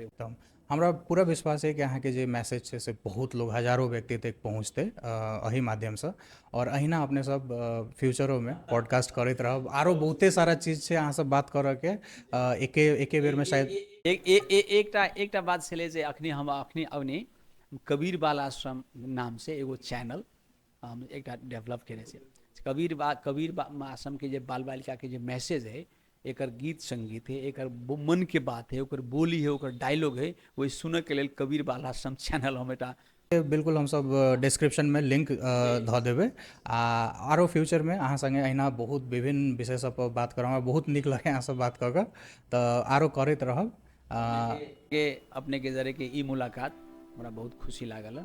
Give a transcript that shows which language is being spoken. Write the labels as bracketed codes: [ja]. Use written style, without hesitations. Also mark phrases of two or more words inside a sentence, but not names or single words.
[mai] एकदम हमरा पूरा विश्वास है कि अहाँ के जे मैसेज छै से बहुत लोग, हजारों व्यक्ति तक पहुँचते एहि माध्यम से। और अहिना अपने सब फ्यूचरो में पॉडकास्ट करते रहब। आरो बहुते सारा चीज छै अहाँ सब बात करऽ के, एके बेर में शायद एकटा बात छलै जे अखनी हम अखनी कबीर बाल आश्रम नाम से एगो चैनल हम एक डेवलप करे से कबीर आश्रम के जे बाल बालिका के जे मैसेज है, एकर गीत संगीत है, एकर मन के बात है, ओकर बोली है, ओकर डायलॉग है, वही सुने के लेल कबीर बाल आश्रम चैनल हम एटा बिल्कुल हम सब डिस्क्रिप्शन में लिंक धऽ देबै। आरो फ्यूचर में अहाँ संगे अहिना बहुत विभिन्न विषय सब पर बात करब, हमरा बहुत नीक लगे अहाँ सब बात कऽ कऽ, तऽ आरो करैत रहब। अपने के जरे के ई मुलाकात हमरा बहुत खुशी लागल।